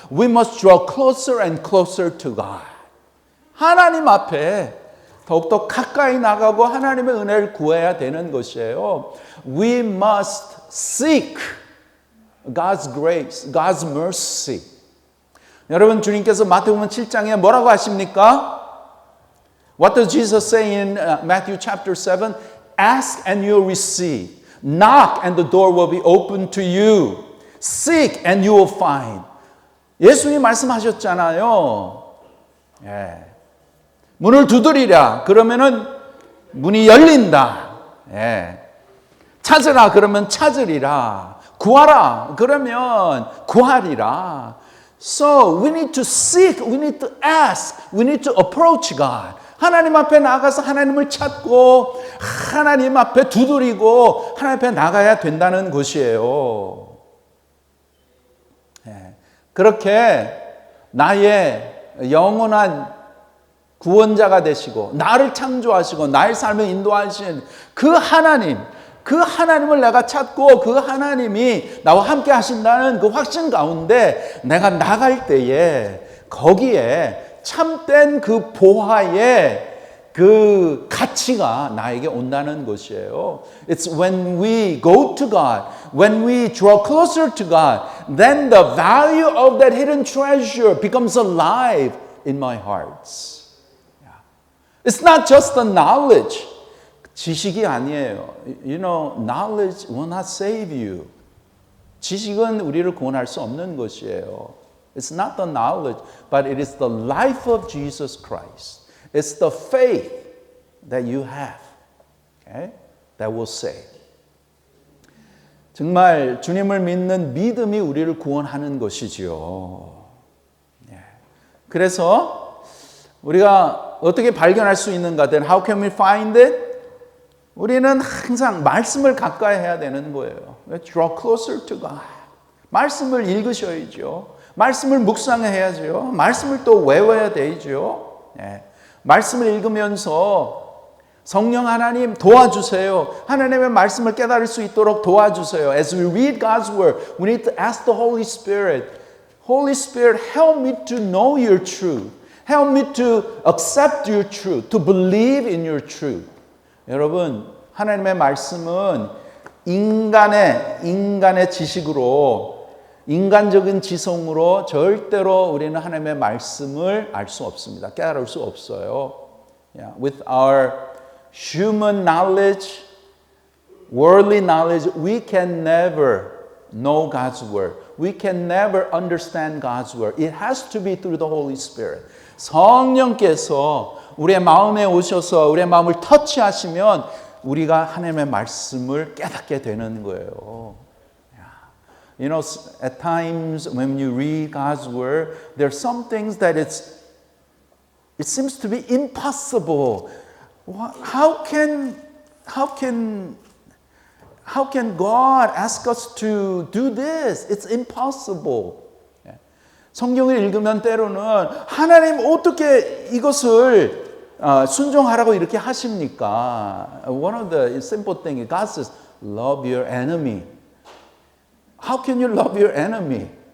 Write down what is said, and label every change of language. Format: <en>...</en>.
<en>We must draw closer and closer to God.</en> <ko>하나님 앞에 더욱더 가까이 나가고 하나님의 은혜를 구해야 되는 것이에요.</ko> <en>We must seek God's grace, God's mercy.</en> <ko>여러분, 주님께서 마태복음 7장에 뭐라고 하십니까?</ko> <en>What does Jesus say in Matthew chapter 7? Ask and you'll receive. Knock and the door will be open to you. Seek and you will find.</en> <ko>예수님이 말씀하셨잖아요. 예. 문을 두드리라. 그러면은 문이 열린다. 예. 찾으라. 그러면 찾으리라. 구하라. 그러면 구하리라.</ko> <en>So we need to seek. We need to ask. We need to approach God.</en> <ko>하나님 앞에 나가서 하나님을 찾고 하나님 앞에 두드리고 하나님 앞에 나가야 된다는 것이에요. 그렇게 나의 영원한 구원자가 되시고 나를 창조하시고 나의 삶을 인도하신 그 하나님을 내가 찾고 그 하나님이 나와 함께 하신다는 그 확신 가운데 내가 나갈 때에 거기에 참된 그 보화의 그 가치가 나에게 온다는 것이에요.</ko> <en>It's when we go to God, when we draw closer to God, then the value of that hidden treasure becomes alive in my heart. It's not just the knowledge.</en> <ko>지식이 아니에요.</ko> <en>You know, knowledge will not save you.</en> <ko>지식은 우리를 구원할 수 없는 것이에요.</ko> <en>It's not the knowledge, but it is the life of Jesus Christ. It's the faith that you have, okay, that will save.</en> <ko>정말 주님을 믿는 믿음이 우리를 구원하는 것이지요. 그래서 우리가 어떻게 발견할 수 있는가?</ko> <en>Then how can we find it?</en> <ko>우리는 항상 말씀을 가까이 해야 되는 거예요.</ko> <en>Draw closer to God.</en> <ko>말씀을 읽으셔야죠. 말씀을 묵상해야죠. 말씀을 또 외워야 되죠. 말씀을 읽으면서 성령 하나님 도와주세요. 하나님의 말씀을 깨달을 수 있도록 도와주세요.</ko> <en>As we read God's word, we need to ask the Holy Spirit. Holy Spirit, help me to know your truth. Help me to accept your truth, to believe in your truth.</en> <ko>여러분, 하나님의 말씀은 인간의 지식으로 인간적인 지성으로 절대로 우리는 하나님의 말씀을 알 수 없습니다. 깨달을 수 없어요.</ko> <en>With our human knowledge, worldly knowledge, we can never know God's word. We can never understand God's word. It has to be through the Holy Spirit.</en> <ko>성령께서 우리의 마음에 오셔서 우리의 마음을 터치하시면 우리가 하나님의 말씀을 깨닫게 되는 거예요.</ko> <en>You know, at times when you read God's word, there are some things that It seems to be impossible. How can God ask us to do this? It's impossible.</en> <ko>성경을 읽으면 때로는 하나님 어떻게 이것을 순종하라고 이렇게 하십니까?</ko> <en>One of the simple things, God says, love your enemy. How can you love your enemy?</en>